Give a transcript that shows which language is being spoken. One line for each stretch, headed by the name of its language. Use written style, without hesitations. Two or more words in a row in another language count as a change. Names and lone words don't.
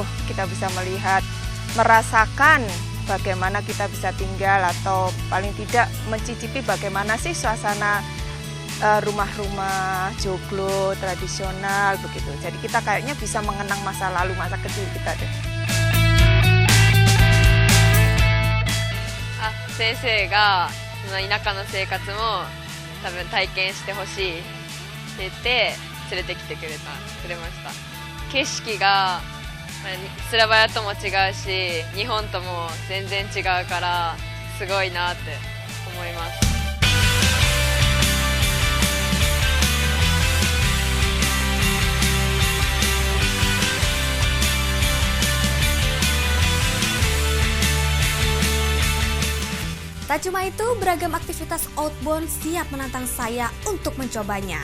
Indonesian: Kita bisa melihat, merasakan bagaimana kita bisa tinggal atau paling tidak mencicipi bagaimana sih suasana rumah-rumah joglo tradisional begitu. Jadi kita kayaknya bisa mengenang masa lalu, masa kecil kita deh.
Japanese: 先生がその田舎の生活も多分体験してほしいって言って連れてきてくれました。景色がスラバヤとも違うし、日本とも全然違うからすごいなって思います。
Indonesian: Tak cuma itu, beragam aktivitas outbound siap menantang saya untuk mencobanya.